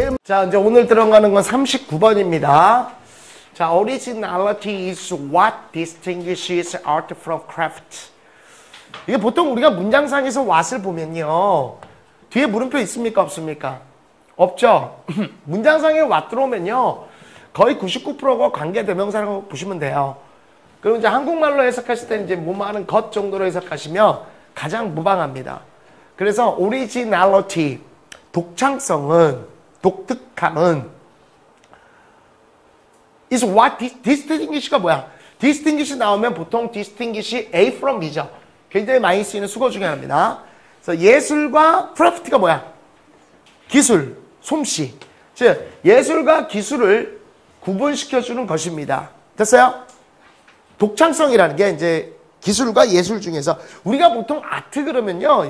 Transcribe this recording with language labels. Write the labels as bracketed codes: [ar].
[ko] 자, 이제 오늘 들어가는 건 39번입니다. [en] 자, originality is what distinguishes art from craft. [ko] 이게 보통 우리가 문장상에서 what을 보면요. 뒤에 물음표 있습니까? 없습니까? 없죠? 문장상에 what 들어오면요. 거의 99%가 관계대명사라고 보시면 돼요. 그리고 이제 한국말로 해석하실 때 이제 뭐하는 것 정도로 해석하시면 가장 무방합니다. 그래서 originality, 독창성은, 독특함은 [en] is what distinguish [ko] 가 뭐야? distinguish 나오면 보통 distinguish A from B죠. 굉장히 많이 쓰이는 수거 중에 하나입니다. 그래서 예술과 craft가 뭐야? 기술, 솜씨. 즉 예술과 기술을 구분시켜주는 것입니다. 됐어요? 독창성이라는 게 이제 기술과 예술 중에서 우리가 보통 아트 그러면요.